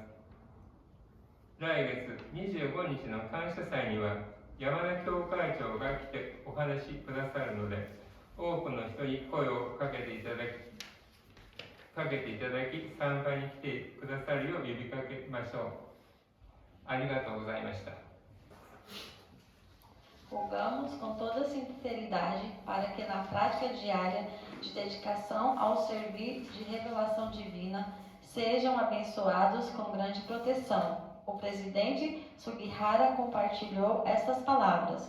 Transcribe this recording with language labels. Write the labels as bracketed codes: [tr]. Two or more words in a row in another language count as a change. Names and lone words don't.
[ja] 来月25日の感謝祭には、山田教会長が来てお話しくださるので、多くの人に声をかけていただき、参加に来てくださるよう呼びかけましょう。ありがとうございました。 [pt] Rogamos com toda sinceridade para que na prática diária de dedicação ao servir de revelação divina sejam abençoados com grande proteção. O presidente Sugihara compartilhou estas palavras.